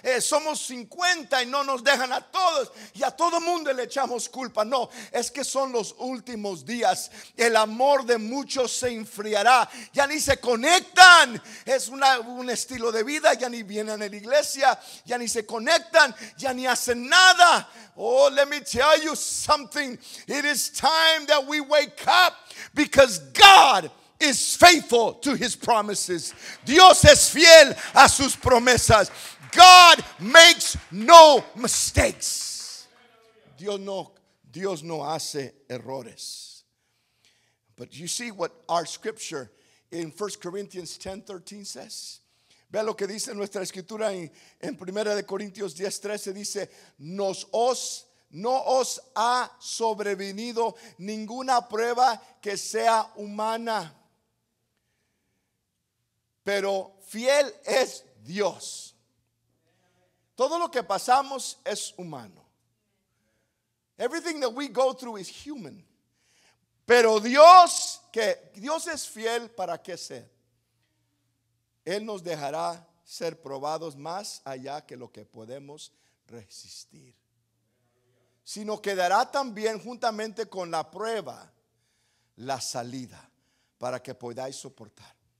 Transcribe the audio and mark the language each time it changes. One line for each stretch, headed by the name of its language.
Spanish: Somos 50 y no nos dejan a todos. Y a todo mundo le echamos culpa. No, es que son los últimos días. El amor de muchos se enfriará. Ya ni se conectan. Es un estilo de vida. Ya ni vienen a la iglesia. Ya ni se conectan. Ya ni hacen nada.
English: Oh, let me tell you something. It is time that we wake up, because God is faithful to his promises.
Spanish: Dios es fiel a sus promesas.
English: God makes no mistakes.
Spanish: Dios no hace errores.
English: But you see what our scripture in 1 Corinthians 10:13 says.
Spanish: Vea lo que dice nuestra escritura en 1 Corintios 10:13. Dice, no os ha sobrevenido ninguna prueba que sea humana, pero fiel es Dios. Todo lo que pasamos es humano.
English: Everything that we go through is human.
Spanish: Pero Dios es fiel, ¿para qué ser? Él nos dejará ser probados más allá que lo que podemos resistir. Sino que dará también juntamente con la prueba la salida para que podáis soportar.